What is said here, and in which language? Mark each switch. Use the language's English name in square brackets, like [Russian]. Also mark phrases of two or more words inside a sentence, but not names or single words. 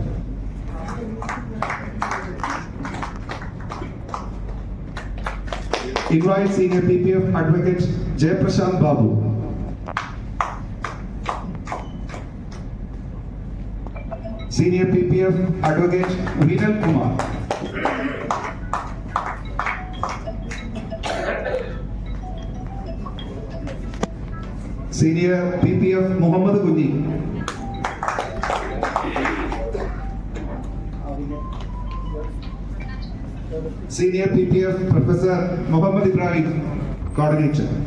[English] Invite Senior PPF Advocate Jayaprashant Babu. Senior PPF Advocate Vinal Kumar. Senior PPF Muhammad Guji. Senior PPF Professor Muhammad Ibrahim, Coordinator.